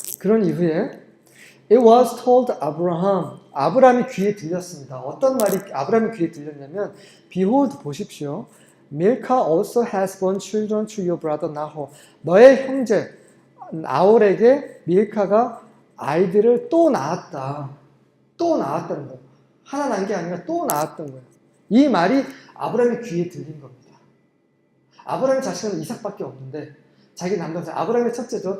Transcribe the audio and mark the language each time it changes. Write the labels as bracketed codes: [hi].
[ko] 그런 이후에 [en] It was told Abraham. [ko] 아브라함이 귀에 들렸습니다. 어떤 말이 아브라함이 귀에 들렸냐면, [en] Behold, [ko] 보십시오. [en] Milcah also has borne children to your brother Nahor. [ko] 너의 형제 나홀에게 밀카가 아이들을 또 낳았다. 또 낳았다는 거예요. 하나 낳은 게 아니라 또 낳았던 거예요. 이 말이 아브라함의 귀에 들린 겁니다. 아브라함의 자식은 이삭밖에 없는데 자기 남동생 아브라함의 첫째죠.